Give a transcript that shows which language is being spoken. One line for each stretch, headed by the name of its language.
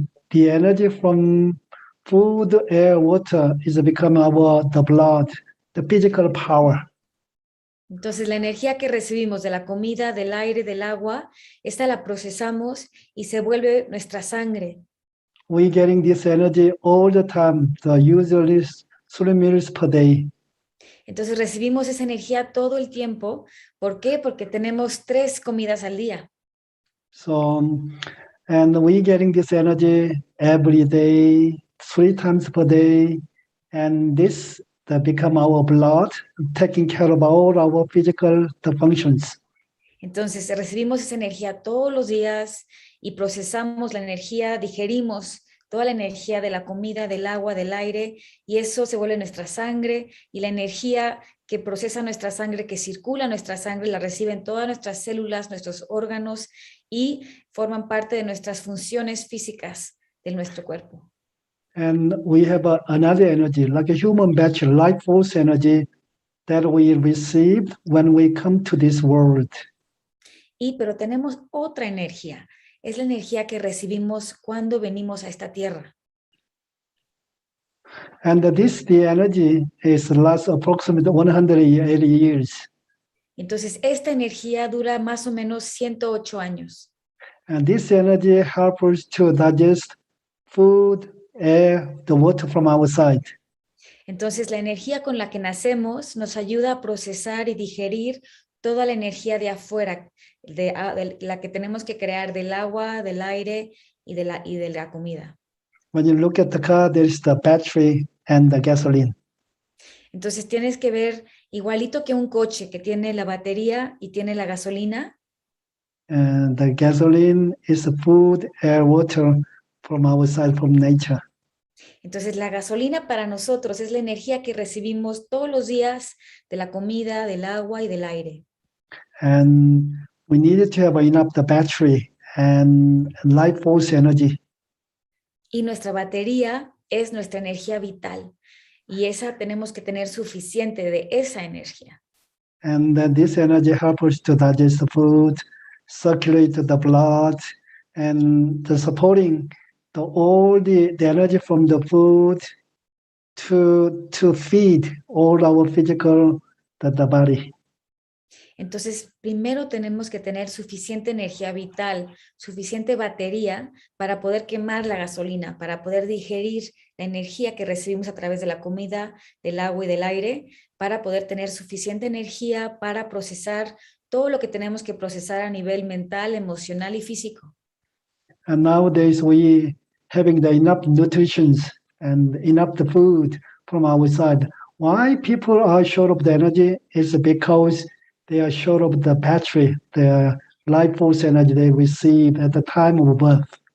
English: The energy from food, air, water is become the blood, the physical power.
Spanish: Entonces, la energía que recibimos de la comida, del aire, del agua, esta la procesamos y se vuelve nuestra sangre.
English: We're getting this energy all the time, usually 3 meals per day.
Spanish: Entonces, recibimos esa energía todo el tiempo. ¿Por qué? Porque tenemos 3 comidas al día.
English: So And we getting this energy every day, 3 times per day, and this that become our blood, taking care of all our physical the functions.
Spanish: Entonces recibimos esa energía todos los días y procesamos la energía, digerimos toda la energía de la comida, del agua, del aire, y eso se vuelve nuestra sangre, y la energía que procesa nuestra sangre, que circula nuestra sangre, la reciben todas nuestras células, nuestros órganos, y forman parte de nuestras funciones físicas de nuestro cuerpo.
English: And we have another energy, like a human battery, life force energy that we receive when we come to this world.
Spanish: Pero tenemos otra energía, es la energía que recibimos cuando venimos a esta tierra.
English: And the energy is lasts approximately 180 years.
Spanish: Entonces, esta energía dura más o menos 108 años.
English: And this energy helps us to digest food, air, the water from outside.
Spanish: Entonces, la energía con la que nacemos nos ayuda a procesar y digerir toda la energía de afuera, de la que tenemos que crear del agua, del aire y de la comida.
English: When you look at the car, there is the battery and the gasoline.
Spanish: Entonces, tienes que ver igualito que un coche que tiene la batería y tiene la gasolina.
English: And the gasoline is the food, air, water from outside, from nature.
Spanish: Entonces, la gasolina para nosotros es la energía que recibimos todos los días de la comida, del agua y del aire.
English: And we needed to have enough the battery and life force energy.
Spanish: Y nuestra batería es nuestra energía vital. Y esa tenemos que tener suficiente de esa energía.
English: And then this energy helps us to digest the food, circulate the blood, and the supporting all the energy from the food to feed all our physical the body.
Spanish: Entonces, primero tenemos que tener suficiente energía vital, suficiente batería para poder quemar la gasolina, para poder digerir la energía que recibimos a través de la comida, del agua y del aire, para poder tener suficiente energía para procesar todo lo que tenemos que procesar a nivel mental, emocional y físico.
English: And nowadays we having the enough nutrition and enough the food from outside. Why people are short of the energy is because they are short of the battery, the life force energy they receive at the time of birth.